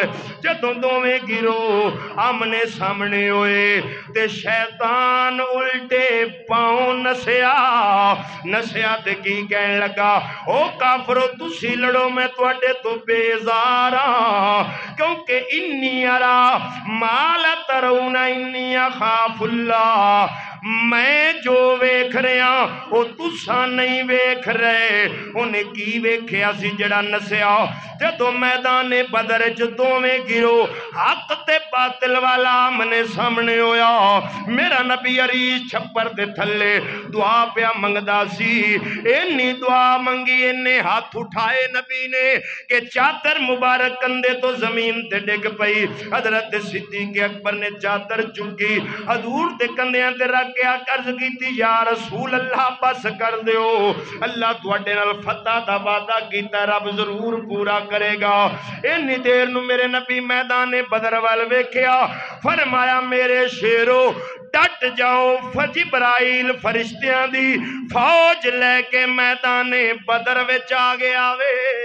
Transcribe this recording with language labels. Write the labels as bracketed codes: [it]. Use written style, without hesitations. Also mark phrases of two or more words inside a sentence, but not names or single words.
[pa] جدوں دوویں گروہ آمنے سامنے ہوئے تے شیطان الٹے پاؤں نسیا تے کی کہنے لگا او کافرو تسی لڑو میں تواڈے تو بیزار ہاں، کیونکہ [ar] انی ارا ما لا ترون انی اخاف اللہ، [pa] میں جو ویکھ رہا وہ تساں نہیں ویکھ رہے۔ انہیں کی ویکھیا سی جڑا نسیا؟ جدو میدان بدر چ دوویں گروہ حق تے باطل والا آمنے سامنے ہویا، میرا نبی عریش چھپر دے تھلے دعا پیا منگدا سی، اینی دعا منگی اینے ہاتھ اٹھائے نبی نے کہ چادر مبارک کندے تو زمین تے ڈگ پئی۔ حضرت صدیق اکبر نے چادر چکی حضور دے کندیاں تے رکھ کے عرض کیتی [ar] یا رسول اللہ [pa] بس کر دیو، اللہ تواڈے نال فتح دا وعدہ کیتا رب ضرور پورا کرے گا۔ اینی دیر نو میرے نبی میدان بدر وال ویکھیا، فرمایا میرے شیرو ڈٹ جاؤ، جبرائیل فرشتیاں دی فوج لے کے میدان بدر وچ آ گیا وے۔